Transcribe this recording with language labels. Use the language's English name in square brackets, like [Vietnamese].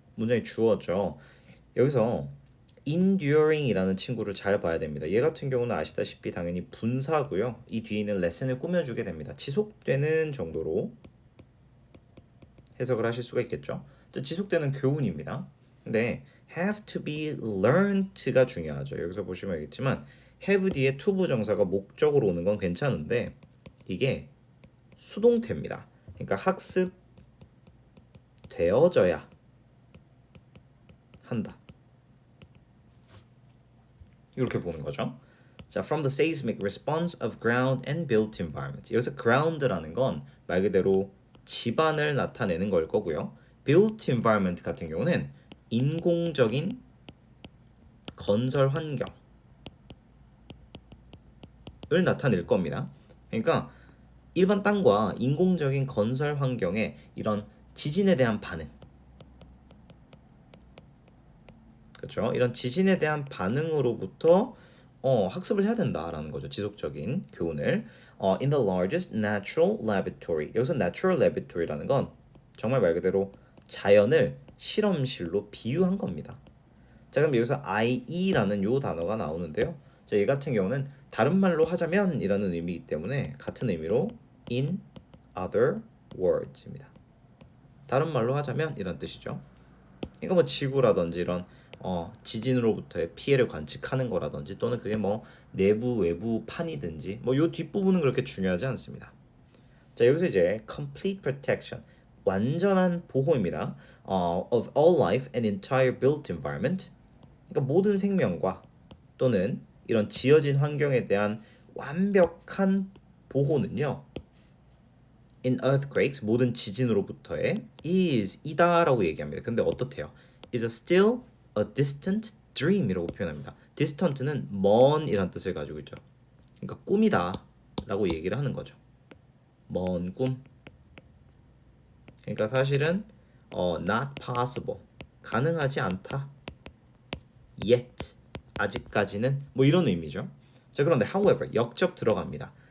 [Korean] 문장이 주어져. 여기서 enduring이라는 친구를 잘 봐야 됩니다. 얘 같은 경우는 아시다시피 당연히 분사고요. 이 뒤에 있는 lesson을 꾸며주게 됩니다. 지속되는 정도로 해석을 하실 수가 있겠죠. 자, 지속되는 교훈입니다. 근데 [English] have to be learned [Korean] 가 중요하죠. 여기서 보시면 알겠지만 have 뒤에 to 부정사가 목적으로 오는 건 괜찮은데 이게 수동태입니다. 그러니까 학습되어져야 한다. 이렇게 보는 거죠. [English] 자, from the seismic response of ground and built environment. [Korean] 여기서 ground라는 건 말 그대로 지반을 나타내는 걸 거고요. built environment 같은 경우는 인공적인 건설 환경을 나타낼 겁니다. 그러니까 일반 땅과 인공적인 건설 환경의 이런 지진에 대한 반응, 그렇죠? 이런 지진에 대한 반응으로부터 학습을 해야 된다라는 거죠. 지속적인 교훈을. [English] In the largest natural laboratory. [Korean] 여기서 natural laboratory라는 건 정말 말 그대로 자연을 실험실로 비유한 겁니다. 자, 그럼 여기서 IE라는 요 단어가 나오는데요. 자, 얘 같은 경우는 다른 말로 하자면이라는 의미이기 때문에 같은 의미로 [English] in other words [Korean] 입니다. 다른 말로 하자면 이런 뜻이죠. 이거 뭐 지구라든지 이런 지진으로부터의 피해를 관측하는 거라든지 또는 그게 뭐 내부 외부 판이든지 뭐 요 뒷부분은 그렇게 중요하지 않습니다. 자, 여기서 이제 [English] complete protection [Korean] 완전한 보호입니다. [English] of all life and entire built environment. [Korean] 그러니까 모든 생명과 또는 이런 지어진 환경에 대한 완벽한 보호는요. [English] in earthquakes [Korean] 모든 지진으로부터의 is 이다라고 얘기합니다. 근데 어떻대요? [English] is still a distant dream [Korean] 이라고 표현합니다. distant는 먼이란 뜻을 가지고 있죠. 그러니까 꿈이다라고 얘기를 하는 거죠. 먼 꿈. 그러니까 사실은 [English] not possible [Korean] 가능하지 않다. yet 아직까지는 뭐 이런 의미죠. 자, 그런데 however 역접 들어갑니다.